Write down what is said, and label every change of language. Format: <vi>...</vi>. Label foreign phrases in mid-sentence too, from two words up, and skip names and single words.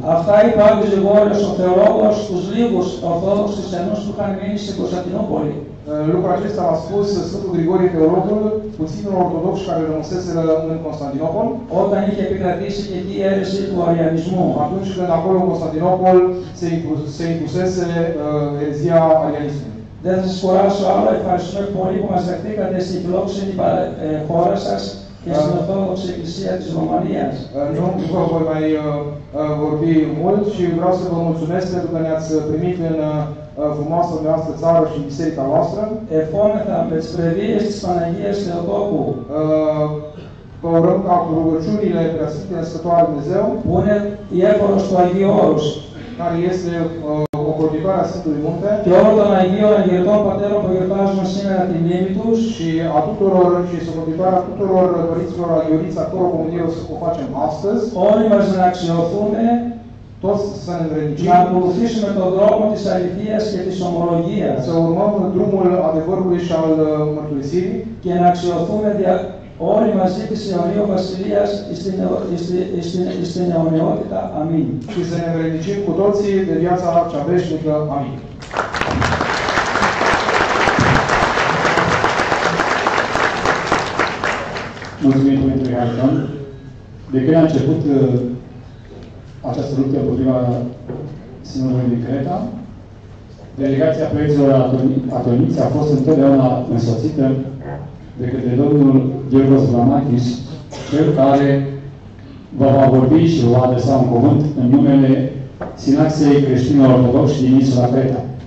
<el>Αυτά είπε ο Άγιος Γρηγόριος ο Θεολόγος στους λίγους Ορθόδοξους χριστιανούς που είχαν μείνει στην Κωνσταντινούπολη.</el> <ro>Lucrul acesta a spus Sfântul Grigorie Teologul, puținul ortodoxi care rămăseseră în Constantinopol.</ro> <el>Όταν είχε επικρατήσει και εκεί η αίρεση του αριανισμού.</el> <ro>Atunci când acolo în Constantinopol se impusese erezia arianismului.</ro> <el>Δεν θα σας κουράσω άλλο, ευχαριστούμε πολύ που μας δεχτήκατε στην φιλόξενη χώρα σας και στην Ορθόδοξη Εκκλησία της Ρωμανίας.</el> <ro>Nu vă voi mai vorbi mult și vreau să vă mulțumesc pentru că ne-ați primit în frumoasă noastră țară și în biserica noastră.</ro> <el>Ευχόμεθα με τις πρεδίες της Παναγίας Θεοτόκου.</el> <ro>Vă urăm ca cu rugăciunile Preasfinte Născătoare Dumnezeu,</ro> <el>που είναι η έφορος του Αγίου Όρους,</el> <ro>care este ocrotitoarea Sfântului Munte,</ro> <el>και όλων των Αγίων Αγιωτών Πατέρων που γιορτάζουν σήμερα τη μνήμη τους,</el> <ro>și a tuturor și socotitoarea tuturor părinților aghioriți, a căror comunie o facem astăzi,</ro> <el>όλοι μας να αξιωθούμε</el> <ro>toți să ne învrednicim,</ro> <el>να ακολουθήσουμε τον δρόμο της αληθείας και της ομολογίας</el> <ro>să urmăm drumul adevărului și al mărturisirii</ro> <el>και να αξιωθούμε όλοι μαζί της αιωνίου Βασιλείας στην αιωνιότητα. Αμήν.</el> <ro>și să ne învrednicim cu toții de viața cea veșnică. Amin. Mulțumim Părintele Harton. De când a început această luptă împotriva Sinodului din Creta, delegația preoților atoniți a fost întotdeauna însoțită de către domnul Georgos Vlamakis, cel care vă va vorbi și vă va adresa un cuvânt în numele Sinaxiei creștinilor ortodoxi din insula Creta.</ro>